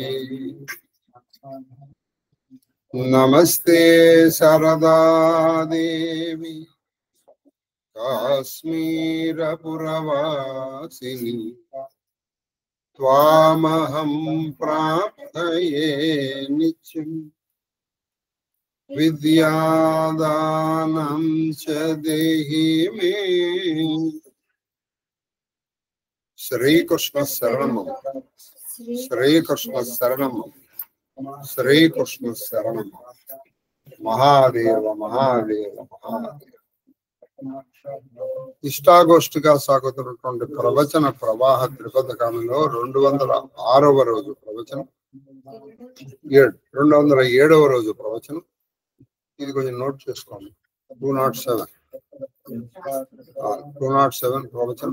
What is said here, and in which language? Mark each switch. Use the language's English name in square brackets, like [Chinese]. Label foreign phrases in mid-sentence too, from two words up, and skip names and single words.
[Sanskrit] नमस्ते शारदा देवी काश्मीरपुरवासिनी त्वामहं प्रार्थये नित्यम् विद्यादानं च देहि मे। श्री कृष्ण शरणम श्री कृष्ण शरणम श्री कृष्ण शरणम। महादेव महादेव महादेव। [Telugu] ఇష్టాగోష్ఠిగా సాగుతున్నటువంటి ప్రవచన ప్రవాహ త్రిపథకాలలో 206వ రోజు ప్రవచనం, 207వ రోజు ప్రవచనం. ఇది కొంచెం నోట్ చేసుకోండి. 207 ప్రవచనం.